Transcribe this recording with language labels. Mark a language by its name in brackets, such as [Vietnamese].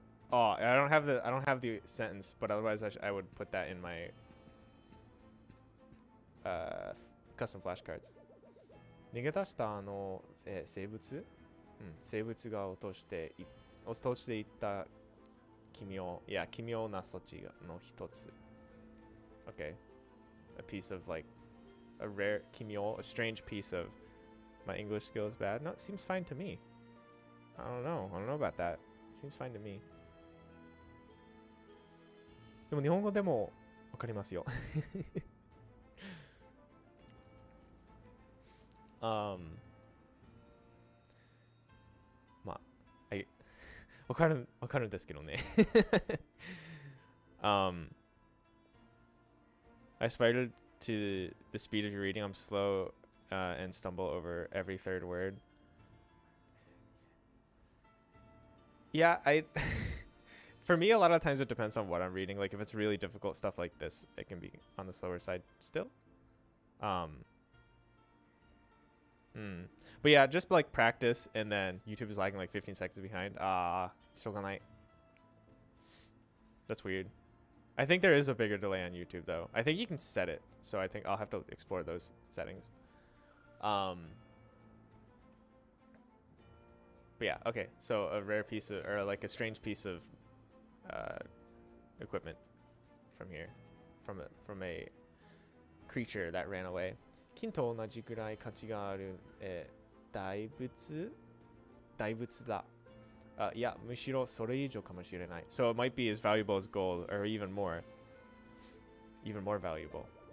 [English] Oh, I don't have the sentence, but otherwise I would put that in my custom flashcards. [Japanese] 逃げ出した生物？生物が落としていった奇妙な措置の一つ。 [English] Okay. A piece of like a rare a strange piece of my English skill is bad. No, it seems fine to me. I don't know about that. Seems fine to me. [Japanese] でも日本語でもわかりますよ。まあ、わかるんですけどね。 [English] I aspire to the speed of your reading. I'm slow and stumble over every third word. Yeah, for me, a lot of times it depends on what I'm reading. Like if it's really difficult stuff like this, it can be on the slower side still. But yeah, just like practice, and then YouTube is lagging like 15 seconds behind. [Japanese] Shogunai. [English] That's weird. I think there is a bigger delay on YouTube though. I think you can set it, so I think I'll have to explore those settings. But yeah, okay. So a rare piece of, or like a strange piece of equipment from here, from a creature that ran away. [Japanese] 金と同じぐらい価値がある、大仏だ。いや、むしろそれ以上かもしれない。 [English] So it might be as valuable as gold, or even more valuable.